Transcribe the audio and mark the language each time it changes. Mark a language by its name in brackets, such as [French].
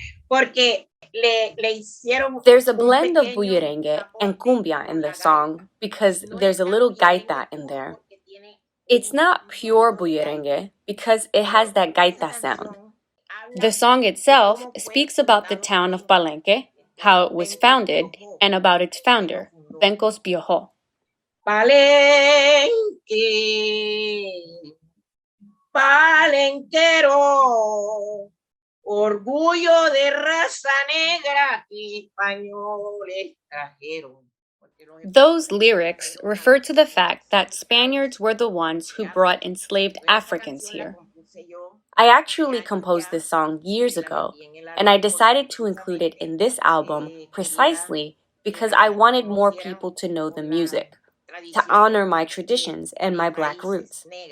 [English] There's a blend of bullerengue and cumbia in the song because there's a little gaita in there. It's not pure bullerengue because it has that gaita sound. The song itself speaks about the town of Palenque, how it was founded, and about its founder, Bencos Piojo. [Spanish] Palenque, Palenquero, orgullo de raza negra que españoles trajeron. [English] Those lyrics refer to the fact that Spaniards were the ones who brought enslaved Africans here. I actually composed this song years ago, and I decided to include it in this album precisely because I wanted more people to know the music, to honor my traditions and my Black roots.